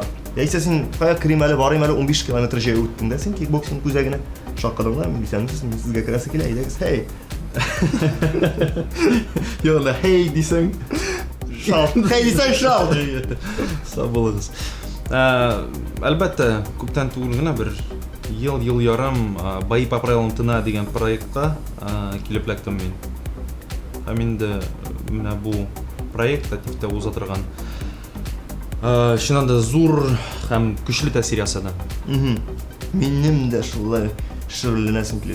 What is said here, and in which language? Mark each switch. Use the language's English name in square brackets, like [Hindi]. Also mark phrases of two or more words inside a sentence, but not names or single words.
[Tatar] Яисә син кая керим әле, барыйм әле 15 км җәяү үттең дә, син кикбоксинг күзәгенә шаккадың да, мин сезгә керәсе килә, әйдәгез, хей. Яла, хей дисәң. Шал. Хей дисәң шал. Сау булыгыз. Әлбәттә, күптән түгел генә бер ел ярым «Бои по правилам ТНА» дигән проектка килеп эләктем мин. Һәм инде менә бу проект активтә уза торган. Чыннан да зур һәм көчле тәэсир ясады. Минем дә шулай шөгыльләнәсем килә.